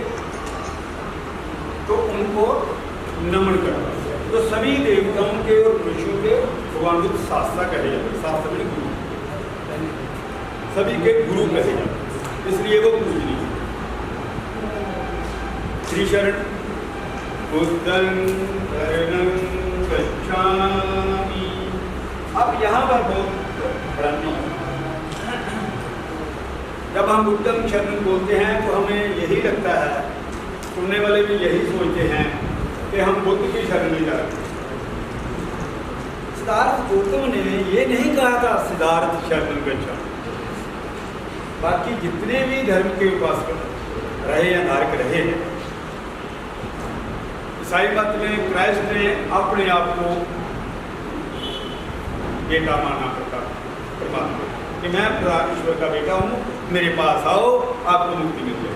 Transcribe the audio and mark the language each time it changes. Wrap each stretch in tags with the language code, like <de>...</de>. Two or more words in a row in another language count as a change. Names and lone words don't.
<hi>तो उनको नमन करना। तो सभी देवताओं के और ऋषियों के भगवान को शास्त्रा कहे जाते हैं। शास्त्र में गुरु, सभी के गुरु कहे जाते हैं, इसलिए वो पूजनीय है।</hi> <pi>श्री शरण बुद्धं शरणं गच्छामि।</pi> <hi>अब यहाँ पर बहुत भ्रांति है। जब हम</hi> <pi>बुद्धं शरणं</pi> <hi>बोलते हैं तो हमें यही लगता है, सुनने वाले भी यही सोचते हैं कि हम बुद्ध की शरण में जा रहे हैं। सिद्धार्थ गौतम ने ये नहीं कहा था सिद्धार्थ</hi> <pi>शरणं गच्छामि।</pi> <hi>बाकी जितने भी धर्म के उपासक रहे या धारक रहे हैं, ईसाई मत में क्राइस्ट ने अपने आप को बेटा माना करता परमात्मा कि मैं ईश्वर का बेटा हूँ, मेरे पास आओ, आपको मुक्ति मिल जाएगी।</hi>